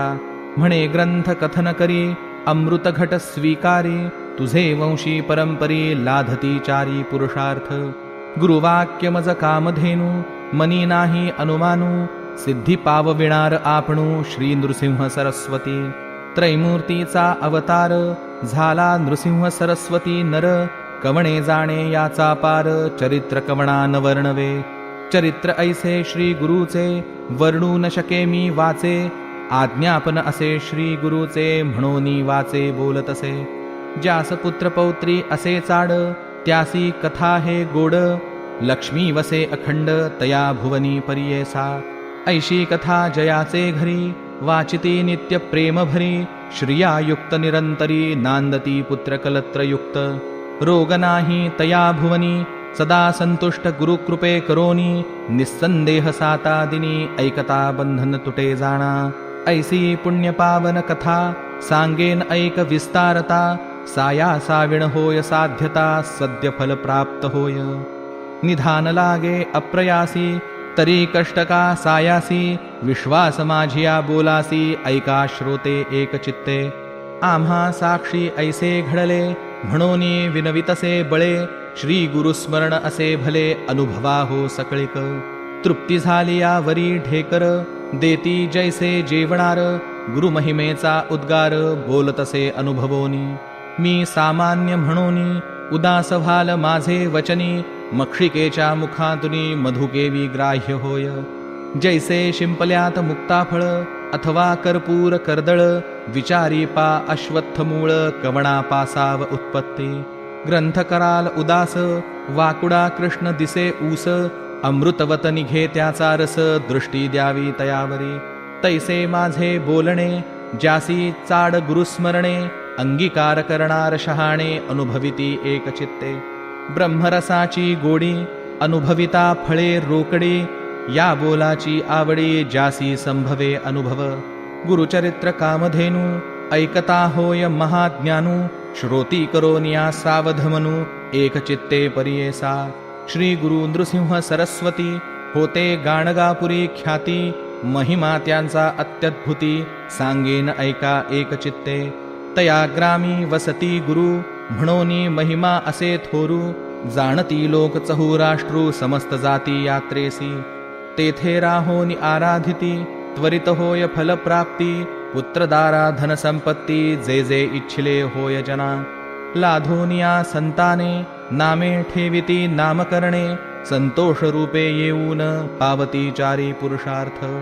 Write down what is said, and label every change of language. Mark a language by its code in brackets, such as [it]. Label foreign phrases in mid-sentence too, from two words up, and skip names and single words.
[mr] म्हणे ग्रंथ कथन करी, अमृत घट स्वीकारी, तुझे वंशी परंपरी, लाधती चारी पुरुषार्थ. गुरुवाक्य मज कामधेनू, मनी नाही अनुमानू, सिद्धी पावविणार आपणू, श्री नृसिंह सरस्वती. त्रैमूर्तीचा अवतार, झाला नृसिंह सरस्वती नर, कवणे जाणे याचा पार, चरित्र कवणा न वर्णवे. चरित्र ऐसे श्री गुरुचे, वर्णू न शके मी वाचे, आज्ञापन असे श्री गुरुचे, म्हणून वाचे बोलतसे. ज्यास पुत्र पौत्री असे चाड, त्यासी कथा हे गोड, लक्ष्मी वसे अखंड, तया भुवनी परियेसा. ऐशी कथा जयाचे घरी, वाचिती नित्य प्रेम भरी, श्रियायुक्त निरंतरी, नांदती पुत्र कलत्रयुक्त. रोग नाही तया भुवनी, सदा संतुष्ट गुरुकृपे करोनी, निस्संदेह साता दिनी, ऐकता बंधन तुटे जाणा. ऐसी पुण्य पावन कथा, सांगेन ऐक विस्तारता, साया साविण होय साध्यता, सद्य फल प्राप्त होय. निधान लागे अप्रयासी, तरी कष्टका सायासी, विश्वास माझिया बोलासी, ऐका श्रोते एक चित्ते. आम्हा साक्षी ऐसे घडले, म्हणून विनवितसे बळे, श्री गुरुस्मरण असे भले, अनुभवा हो सकळिक. तृप्ती झाली यावरी ढेकर, देती जैसे जेवणार गुरुमहिमेचा उद्गार बोलतसे अनुभवोनी मी सामान्य म्हणोनी उदास व्हाल माझे वचनी मक्षिकेच्या मुखातुनी मधुकेवी ग्राह्य होय जैसे शिंपल्यात मुक्ताफळ अथवा कर्पूर कर्दळ विचारी पा अश्वत्थमूळ कवणा पासाव उत्पत्ती ग्रंथ कराल उदास वाकुडा कृष्ण दिसे ऊस अमृतवत निघे त्याचा रस दृष्टी द्यावी तयावरी तैसे माझे बोलणे ज्यासी चाड गुरुस्मरणे अंगीकार करणार शहाणे अनुभविती एकचित्ते ब्रह्मरसाची गोडी अनुभविता फळे रोकडी या बोलाची आवडी ज्यासी संभवे अनुभव गुरुचरित्र कामधेनु ऐकता होय महाज्ञानू श्रोती करोनिया सावधमनु एकचित्ते परियेसा श्री गुरु नृसिंह सरस्वती होते गाणगापुरी ख्याती महिमा त्यांचा अत्यद्भुती सांगेन ऐका एकचित्ते तया ग्रामी वसती गुरु म्हणोनी महिमा असे थोरू जाणती लोक चहुराष्ट्रू समस्त जाती यात्रेसी तेथे राहोनी आराधिती त्वरित होय फलप्राप्ती पुत्रदारा धनसंपत्ती जे जे इच्छिले होय जना लाधोनिया संताने नामे ठेविती नामकरणे संतोष रूपे येऊन पावती चारी पुरुषार्थ